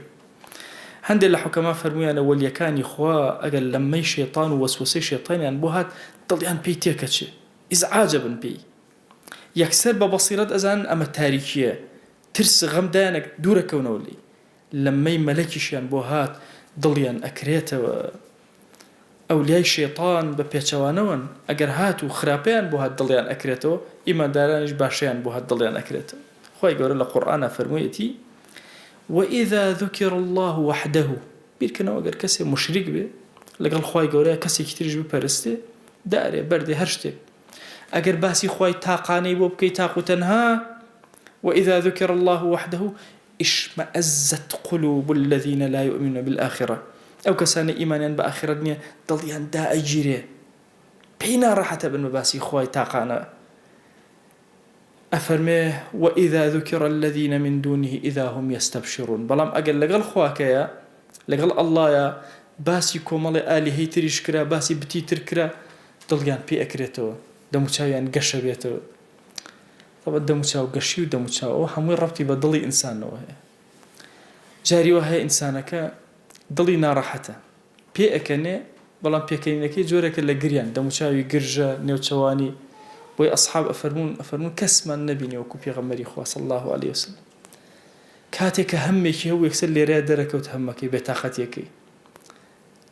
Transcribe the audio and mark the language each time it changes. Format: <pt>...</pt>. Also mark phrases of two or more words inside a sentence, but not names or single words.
<ckb>هەندێک لە حوکەما فەرموویانە وەلیەکانی خوا ئەگەر لەمەی شێطان و وەسوسەی شێطانیان بۆ هات دڵیان پێی تێکەچێ ئیزعاجە بن پێی یەکسەر بە بەسیرەت ئەزان ئەمە تاریکیە ترس غەمدانێک دوورەکەونەوە لێی لەمەی مەلەکیشیان بۆ هات دڵیان ئەکرێتەوە. ئەولیای شێطان بە پێچەوانەوەن ئەگەر هات و خراپەیان بۆ هات دڵیان ئەکرێتەوە ئیماندارانیش باشیان بۆ هات دڵیان ئەکرێتەوە. خوای گەورە لە قورئانە فەرموویەتی</ckb> <ar>وإذا ذكر الله وحده</ar> <ckb>بیرکەنەوە ئەگەر کەسێ مشریک بێ لەگەڵ خوای گەورەیە کەسێکی تریش بپەرستێ دارێ بەردێ هەر شتێک ئەگەر باسی خوای تاقانەی بۆ بکەی تاق و تەنها</ckb> <ar>وإذا ذكر الله وحده اشمأزت قلوب الذين لا يؤمنون بالآخرة</ar> <ckb>ئەو کەسانە ئیمانیان بە ئاخرەت نییە دڵیان دائەگیرێ پێی ناڕەحەتە بن بە باسی خوای تاقانە. ئەفەرمێ</ckb> <ar>وإذا ذكر الذين من دونه إذا هم يستبشرون</ar> <ckb>بەڵام ئەگەر لەگەڵ خواکەیە لەگەڵ ئەڵڵایە باسی کۆمەڵی ئالیهەی تریش کرا باسی بتی تر کرا دڵیان پێ ئەکرێتەوە دەموچاویان گەشە بێتەوە. طبعا دەموچاو گەشی و دەموچاوەوە هەمووی ڕەبتی بە دڵی ئینسانەوە هەیە. جاریوە هەیە ئینسانەکە دڵی ناڕەحەتە پێ ئەکەنێ بەڵام پێکەنینەکەی جۆرێکە لە گریان دەموچاوی گرژە نێوچەوانی بۆی ئەصحاب ئەفەرمون کەسمان نەبینێ وەکو پێغەمبەری خوا</ckb> <ar>صلی الله عليه وسلم</ar> <ckb>کاتێک کە هەمێکی هەوو یەکسەر لێرەیە دەرەکەوت هەمەکەی بێتاقەتیەکەی</ckb>